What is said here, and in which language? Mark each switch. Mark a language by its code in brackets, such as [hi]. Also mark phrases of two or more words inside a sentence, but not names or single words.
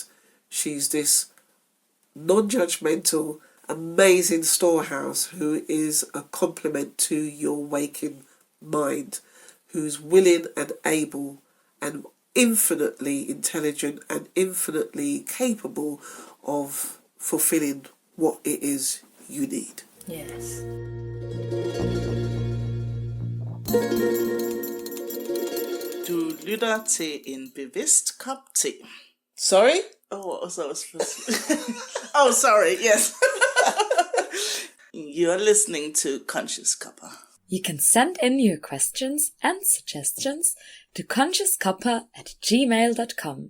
[en] She's this non-judgmental, amazing storehouse who is a complement to your waking mind, who's willing and able and infinitely intelligent and infinitely capable of fulfilling what it is you need. Yes. [da] Du lytter til en bevidst kop te. [en] Sorry? Oh, what was I supposed to Oh, sorry, yes. You're listening to Conscious Cuppa. You can send in your questions and suggestions to consciouscuppa@gmail.com.